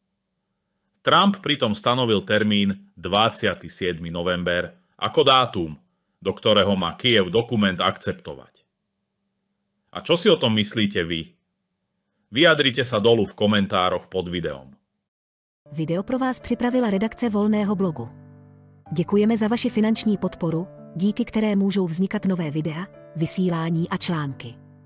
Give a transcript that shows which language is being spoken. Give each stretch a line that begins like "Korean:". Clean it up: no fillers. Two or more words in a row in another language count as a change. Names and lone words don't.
Slovak: Trump pritom stanovil termín 27. november ako dátum, do ktorého má Kyjev dokument akceptovať. A čo si o tom myslíte vy? Vyjadrite sa dolu v komentároch pod videom.
Czech: Video pro vás připravila redakce Volného blogu. Děkujeme za vaši finanční podporu, díky které můžou vznikat nové videa, vysílání a články.